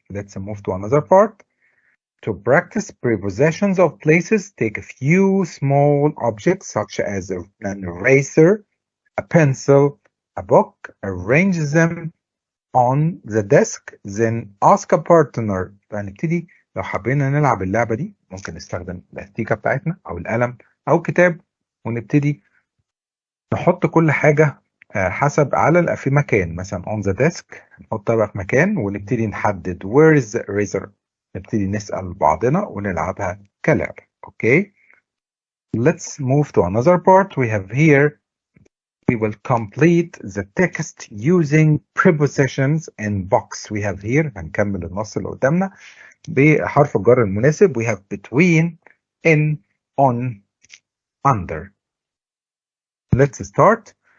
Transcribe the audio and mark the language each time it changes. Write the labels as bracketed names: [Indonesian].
[English] Let's move to another part. To practice prepositions of places, take a few small objects such as an eraser, a pencil, a book, arrange them on the desk, then ask a partner. [Arabic] فهنبتدي لو حبينا نلعب اللعبة دي ممكن نستخدم الاستيكة بتاعتنا أو القلم أو كتاب ونبتدي نحط كل حاجة حسب على في مكان. مثلا [English] on the desk [Arabic] نحطها بقى في مكان ونبتدي نحدد [English] where is the eraser. [Arabic] نبتدي نسأل بعضنا ونلعبها كلعبة. [English] Okay, let's move to another part. We have here, we will complete the text using prepositions in box. We have here, [Arabic] هنكمل النص اللي قدامنا بحرف الجر المناسب. [English] We have between, in, on, under. Let's start.